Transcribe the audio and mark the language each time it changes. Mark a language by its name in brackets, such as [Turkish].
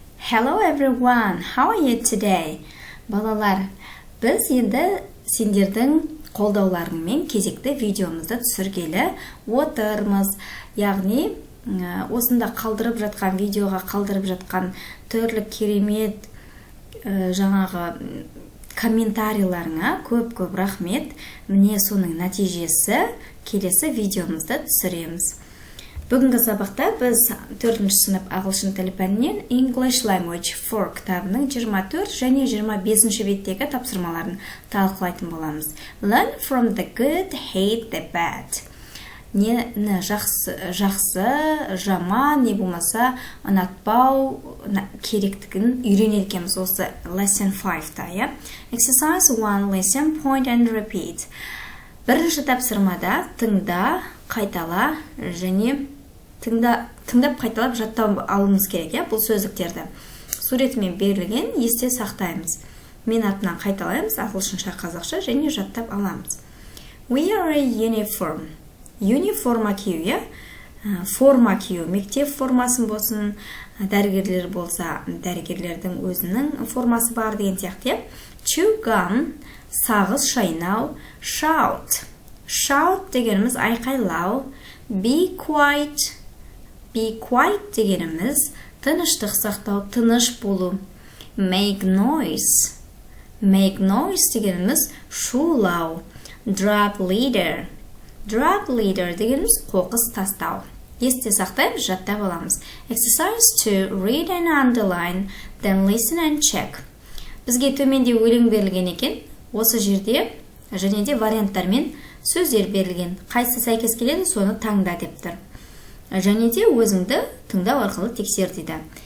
[English] Hello everyone, how are you today? [Kazakh] Балалар, біз енді сендердің қолдауларыңмен кезекті видеомызды түсіргелі отырмыз. Яғни, осында қалдырып жатқан видеоға қалдырып жатқан түрлі керемет жаңағы комментарийларыңа көп рахмет. Міне соның нәтижесі келесі видеомызды түсіреміз. Бүгінгі сабақта біз 4-ші сынып ағылшын тілі пәнінен English Language 4 кітабының 24 және 25-ші беттегі тапсырмаларын талқылайтын боламыз. [English] Learn from the good, hate the bad. [Kazakh] Нені жақсы, жаман, не болмаса ұнатпау керектігін үйренелкеміз осы lesson 5-та. [English] Exercise 1, listen, point and repeat. [Kazakh] Бірінші тапсырмада тыңда, қайтала және тыңдап қайталап жаттап алуымыз керек. Бұл сөздіктерді суретімен берілген, есте сақтаймыз. Мен атынан қайталаймыз, ағылшынша, қазақша және жаттап аламыз. [English] We are a uniform. [Kazakh] Униформа кию, форма кию, мектеп формасын болсын, дәрігерлер болса, дәрігерлердің өзінің формасы бар деген сияқты. [English] Chew gum, [Kazakh] сағыз шайнау, [English] shout. [Kazakh] Shout дегеніміз айқайлау. [English] Be quiet [Kazakh] дегеніміз тыныштық сақтау, тыныш болу. [English] Make noise [Kazakh] дегеніміз шулау. [English] Drop leader [Kazakh] дегеніміз қоқыс тастау. Есте сақтаймыз, жаттап аламыз. [English] Exercise 2, read and underline, then listen and check. [Kazakh] Бізге төменде өлең берілген екен. Осы жерде және де варианттармен сөздер берілген. Қайсы сәйкес келеді, соны таңда деп тұр. Және де өзіңді тыңдау арқылы тексер дейді.